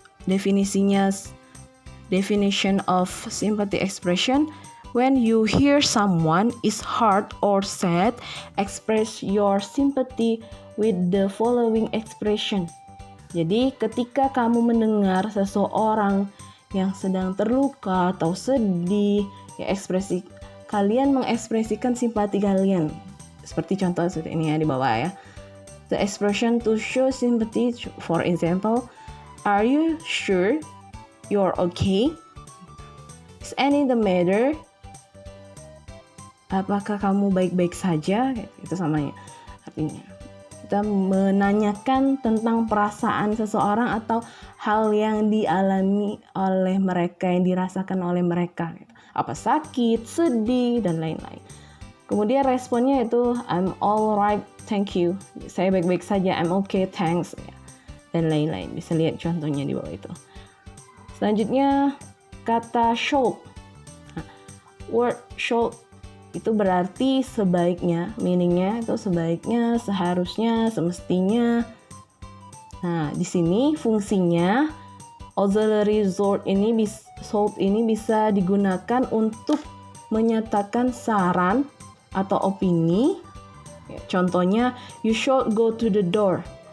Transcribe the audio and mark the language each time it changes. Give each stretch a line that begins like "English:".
English: Definition of sympathy expression: when you hear someone is hurt or sad, express your sympathy with the following expression.
Indonesian: Jadi ketika kamu mendengar seseorang yang sedang terluka atau sedih, ya kalian mengekspresikan simpati kalian. Seperti contoh seperti ini ya di bawah ya.
English: The expression to show sympathy, for example, are you sure you're okay? Is any the matter?
Indonesian: Apakah kamu baik-baik saja? Itu samanya artinya. Kita menanyakan tentang perasaan seseorang atau hal yang dialami oleh mereka, yang dirasakan oleh mereka. Apa sakit, sedih, dan lain-lain. Kemudian responnya itu I'm alright, thank you. Saya baik-baik saja, I'm okay, thanks. Dan lain-lain. Bisa lihat contohnya di bawah itu. Selanjutnya kata should. Word should itu berarti sebaiknya, meaningnya itu sebaiknya, seharusnya, semestinya. Nah, di sini fungsinya auxiliary should ini bisa digunakan untuk menyatakan saran atau opini.
English: Contohnya, you should go to the doctor.